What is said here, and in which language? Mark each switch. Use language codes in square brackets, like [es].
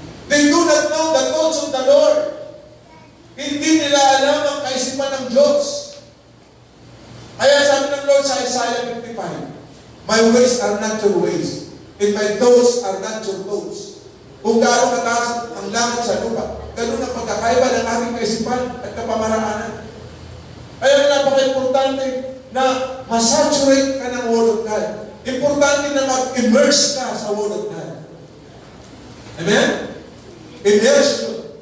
[en] They do not know the thoughts of the Lord. [tl] Hindi nila alam ang kaisipan ng Diyos. Kaya sabi ng Lord sa [en] Isaiah 55, my ways are not your ways, and my thoughts are not your thoughts. [tl] Kung gaano kataas ang langit sa lupa, ganun ang pagkakaiba ng ating kaisipan at kapamaraanan. Kaya napaka-importante na masaturate ka ng Word of God. Importante na mag-immerse ka sa Word of God. Amen? Immerse yun.